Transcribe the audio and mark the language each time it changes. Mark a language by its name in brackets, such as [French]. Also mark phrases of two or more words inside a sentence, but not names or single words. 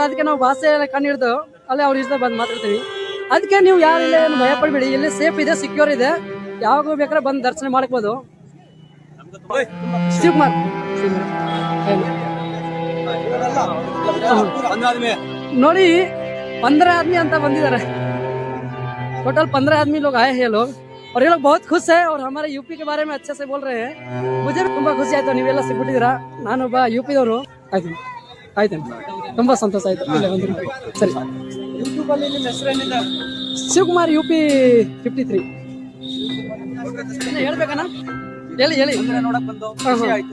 [Kannada] ಅದಕ್ಕೆ ನಾವು ಭಾಷೆ ಎಲ್ಲ ಕಣ್ಣು ಹಿಡಿದು ಅಲ್ಲೇ ಅವ್ರ ಇಷ್ಟ ಬಂದು ಮಾತಾಡ್ತೀವಿ. ಅದಕ್ಕೆ ನೀವು ಯಾರು ಇಲ್ಲ ಏನು ಭಯ ಪಡ್ಬೇಡಿ, ಇಲ್ಲಿ ಸೇಫ್ ಇದೆ, ಸಿಕ್ಯೂರ್ ಇದೆ. ಯಾವಾಗ ಬೇಕಾದ್ರೆ ಬಂದು ದರ್ಶನ ಮಾಡ್ಬೋದು. ಶಿವಕುಮಾರ್ ನೋಡಿ 15 आदमी ಅಂತ ಬಂದಿದ್ದಾರೆ. [Hindi] टोटल 15 आदमी लोग आए हैं लोग, और ये लोग बहुत खुश है और हमारे यूपी के बारे में अच्छे से बोल रहे हैं. मुझे भी [Kannada] ತುಂಬಾ ಖುಷಿ ಆಯ್ತು, ನೀವೆಲ್ಲ ಸಿಗ್ಬಿಟ್ಟಿದ್ದೀರಾ. ನಾನೊಬ್ಬ ಯುಪಿ ದವರು. ಆಯ್ತು ತುಂಬಾ ಸಂತೋಷ ಆಯ್ತು ಇಲ್ಲೇ ಬಂದಿರಿ. ಸರಿ, ಯೂಟ್ಯೂಬ್ ಅಲ್ಲಿ ನಿಮ್ಮ ಹೆಸರೇನಿಲ್ಲ? ಶಿವಕುಮಾರ್ UP 53. ಹೇಳ್ಬೇಕಣ್ಣ? ಹೇಳಿ ಹೇಳಿ. ನೋಡಕ್ ಬಂದು ಖುಷಿ ಆಯ್ತು.